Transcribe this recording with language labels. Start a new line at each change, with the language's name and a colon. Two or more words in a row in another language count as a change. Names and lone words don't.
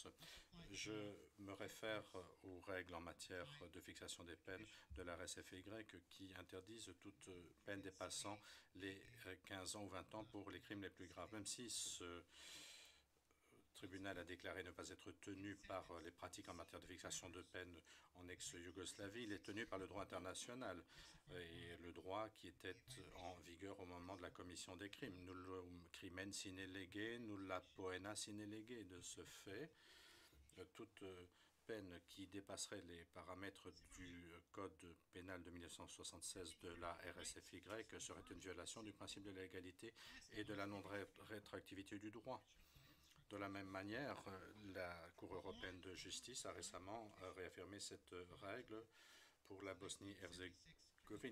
French: Je me réfère aux règles en matière de fixation des peines de la RSFY qui interdisent toute peine dépassant les 15 ans ou 20 ans pour les crimes les plus graves. Même si ce tribunal a déclaré ne pas être tenu par les pratiques en matière de fixation de peine en ex-Yougoslavie, il est tenu par le droit international et le droit qui était en vigueur au moment de la commission des crimes.
Latin: Nullum crimen sine lege, nulla poena sine lege.
French: De ce fait, toute peine qui dépasserait les paramètres du code pénal de 1976 de la RSFY serait une violation du principe de la légalité et de la non-rétroactivité du droit. De la même manière, la Cour européenne de justice a récemment réaffirmé cette règle pour la Bosnie-Herzégovine.